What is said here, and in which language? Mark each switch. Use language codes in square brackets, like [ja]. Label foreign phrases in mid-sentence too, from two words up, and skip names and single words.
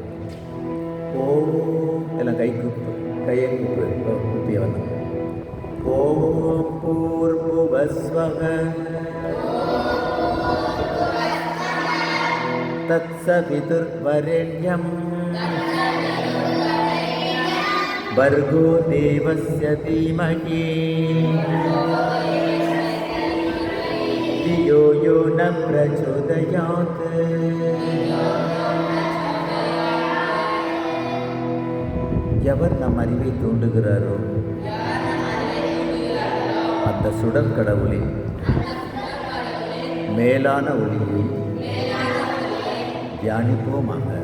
[ta] ஓம் எல்லாம் கையை கூப்பிய வந்தோம். [sa] ओम् भूर्भुवस्वः तत्सवितुर्वरेण्यम् भर्गो देवस्य धीमहि धियो यो न प्रचोदयात्. [ta] எவர் நம் அறிவை தூண்டுகிறாரோ அந்த சுடர் கடவுளின் மேலான ஒளியை தியானிப்போமாக.